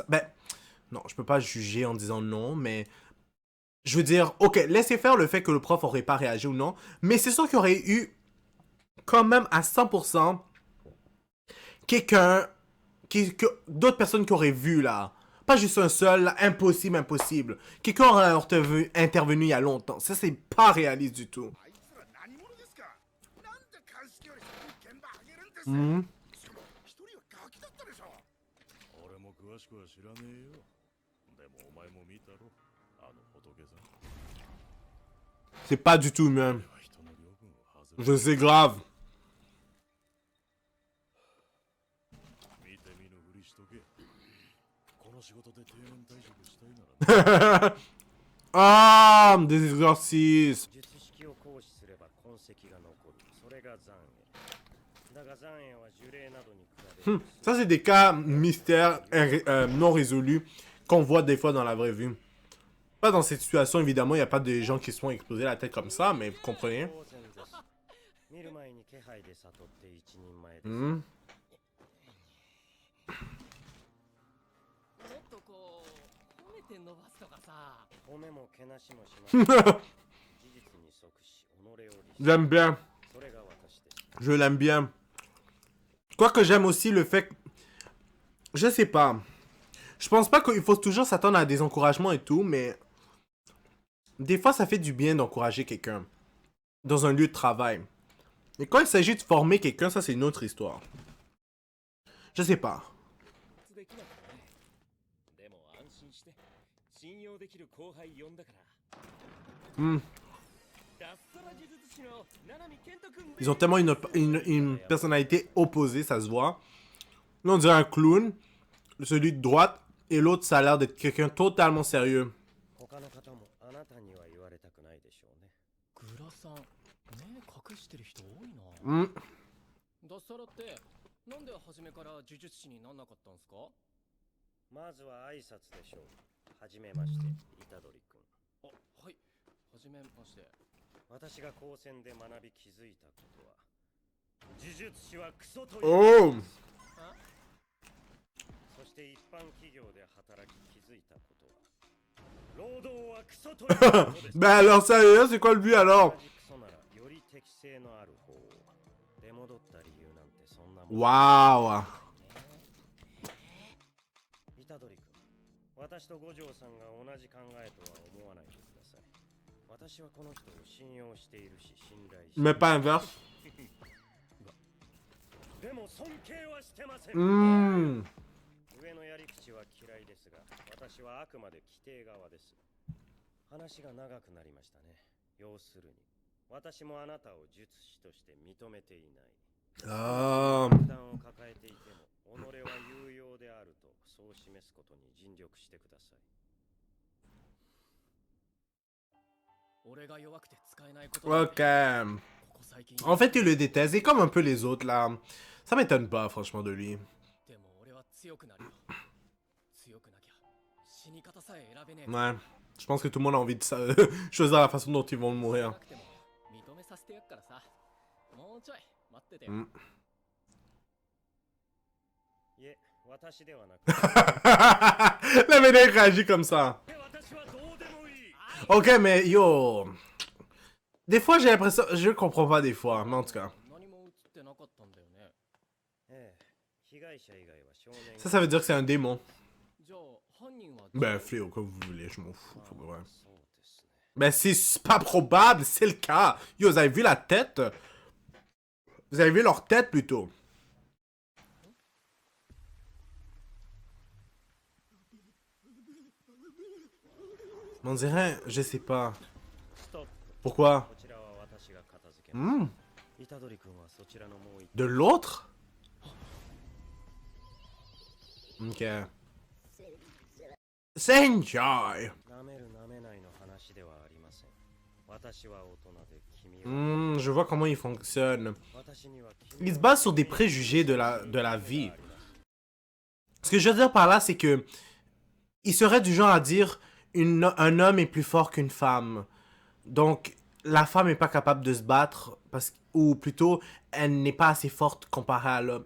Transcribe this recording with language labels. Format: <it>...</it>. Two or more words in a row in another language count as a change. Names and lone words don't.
<fr>Ben, non, je peux pas juger en disant non, mais... Je veux dire, ok, laissez faire le fait que le prof aurait pas réagi ou non. Mais c'est sûr qu'il y aurait eu, quand même, à 100%, quelqu'un... d'autres personnes qui auraient vu, là. Pas juste un seul, là, impossible, impossible. Quelqu'un aurait intervenu il y a longtemps. Ça, c'est pas réaliste du tout.</fr> <ja>あいつら何者ですか。なんで鑑識より先に現場上げるんです。 Mhm. しかも一人はガキだったでしょ。俺も詳しくは知らねえよ。でもお前も見たろ。あの仏さん。</ja> <fr>C'est pas du tout humain.</fr> <ja>人の領分を外</ja> <fr>Je sais grave.</fr> <ja>見て見ぬふりしとけ。この仕事で定年退職したいなら</ja> <fr>Ah, des exorcismes.</fr> <ja>術式を行使すれば痕跡が残る。それが残影。だが残影は呪霊などに比べ</ja> <fr>Ça, c'est des cas mystères non résolus qu'on voit des fois dans la vraie vie. Pas dans cette situation, évidemment, il n'y a pas de gens qui se font exploser la tête comme ça, mais vous comprenez.</fr> <ja>当然です。見る前に気配で悟って一人前です。 Mhm. もっとこう褒めて伸ばすとかさ。褒めもけなしもしません。事実に即し、己を律す。</ja> <fr>J'aime bien.</fr> <ja>それが私です。</ja> <fr>Je l'aime bien. Quoique j'aime aussi le fait que... Je sais pas. Je pense pas qu'il faut toujours s'attendre à des encouragements et tout, mais... Des fois, ça fait du bien d'encourager quelqu'un. Dans un lieu de travail. Mais quand il s'agit de former quelqu'un, ça c'est une autre histoire. Je sais pas.</fr> <ja>できなくてね。でも安心して、信用できる後輩呼んだから。 Hmm. 脱サラ呪術師の七海健人君。</ja> <fr>Ils ont tellement une personnalité opposée, ça se voit. Là, on dirait un clown. Celui de droite. Et l'autre, ça a l'air d'être quelqu'un totalement sérieux.</fr> <ja>他の方もあなたには言われたくないでしょうね。グラさん、目隠してる人多いな。 Hmm. 脱サラってなんで初めから呪術師になんなかったんすか？まずは挨拶でしょう。はじめまして、虎杖君。あ、はい。はじめまして。私が高専で学び気づいたことは、呪術師はクソという Oh! そして一般企業で働き気づいたことは、労働はクソということです。</ja> <fr>Ben alors, sérieux, c'est quoi le but alors?</fr> <ja>同じクソならより適性のある方を。出戻った理由なんてそんなもん。 Waouh! 虎杖君、私と五条さんが同じ考えとは思わないでください。私はこの人を信用しているし信頼している。</ja> <fr>Mais pas inverse.</fr> <ja>でも尊敬はしてません。 Hmm. 上のやり口は嫌いですが、私はあくまで規定側です。話が長くなりましたね。要するに、私もあなたを術師として認めていない。 Ah. 負担を抱えていても、己は有用であるとそう示すことに尽力してください。俺が弱くて使えないこと</ja> <fr>Ok.</fr> <ja>ここ最近</ja> <fr>En fait, il le déteste. Et comme un peu les autres, là. Ça m'étonne pas, franchement, de lui.</fr> <ja>でも俺は強くなるよ。強くなきゃ死に方さえ選べねえ。</ja> <fr>Ouais. Je pense que tout le monde a envie de choisir la façon dont ils vont</fr> <ja>な</ja> <fr>mourir.</fr> <ja>くても認めさせてやっからさ。もうちょい待っててよ。 Hmm. いえ、私ではなく、</ja> <fr>La médaille réagit comme ça.</fr> <ja>私はどうでもいい。</ja> <fr>Ok, mais yo. Des fois, j'ai l'impression. Je comprends pas des fois, mais en tout cas.</fr> <ja>何も映ってなかったんだよね。ええ、被害者以外は少年。</ja> <fr>Ça veut dire que c'est un démon.</fr> <ja>じゃあ犯人は</ja> <fr>Ben, fléau, comme vous voulez, je m'en fous. Faut vrai.</fr> <ja>そうですね。</ja> <fr>Ben, c'est pas probable, c'est le cas. Yo, vous avez vu la tête? Vous avez vu leur tête plutôt. On dirait, je sais pas.</fr> <ja>ストップ。</ja> <fr>Pourquoi?</fr> <ja>こちらは私が片付けます。 Hmm. 虎杖君はそちらのもう一</ja> <fr>De l'autre? Ok. Senjai.</fr> <ja>舐める舐めないの話ではありません。私は大人で君は、</ja> <fr>Hmm, je vois comment il fonctionne.</fr> <ja>私には君</ja> <fr>Il se base sur des préjugés de la vie. Ce que je veux dire par là, c'est que il serait du genre à dire un homme est plus fort qu'une femme. Donc, la femme n'est pas capable de se battre, ou plutôt, elle n'est pas assez forte comparée à l'homme.</fr>